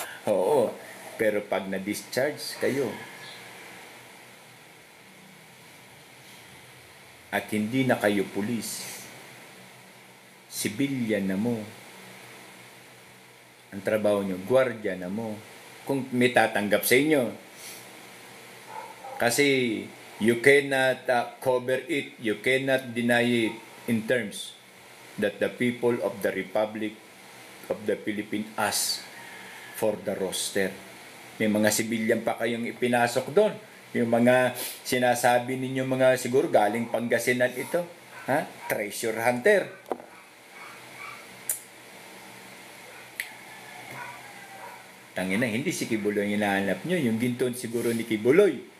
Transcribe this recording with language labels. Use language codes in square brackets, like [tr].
[tl] Oo, pero pag na-discharge kayo, at hindi na kayo pulis, sibilyan na mo, ang trabaho nyo, gwardiya na mo, kung may tatanggap sa inyo. [en] Kasi you cannot cover it, you cannot deny it in terms that the people of the Republic of the Philippines ask for the roster. [tl] May mga sibilyan pa kayong ipinasok doon. Yung mga sinasabi ninyo mga siguro galing Pangasinan ito. [en] Treasure hunter. [tl] Tangina, hindi si Kibuloy ang hinahanap nyo. Yung ginton siguro ni Kibuloy.